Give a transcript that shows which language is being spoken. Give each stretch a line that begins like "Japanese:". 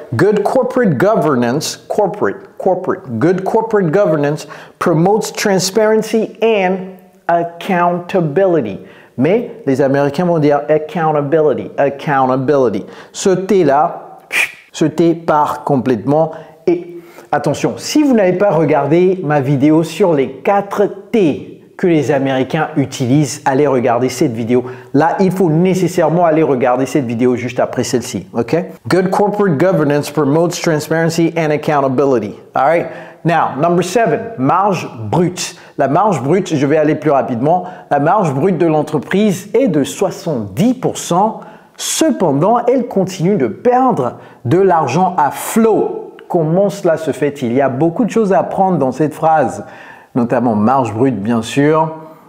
English: Good corporate governance, good corporate governance promotes transparency and accountability.
French: Mais les Américains vont dire accountability. Ce T-là, ce T part complètement. Et attention, si vous n'avez pas regardé ma vidéo sur les 4 T que les Américains utilisent, allez regarder cette vidéo. Là, il faut nécessairement aller regarder cette vidéo juste après celle-ci. OK?
English: Good corporate governance promotes transparency and accountability. All right? Now, number 7, marge brute.
French: La marge brute, je vais aller plus rapidement. La marge brute de l'entreprise est de 70%. Cependant, elle continue de perdre de l'argent à flot. Comment cela se fait-il? Il y a beaucoup de choses à apprendre dans cette phrase, notamment marge brute, bien sûr.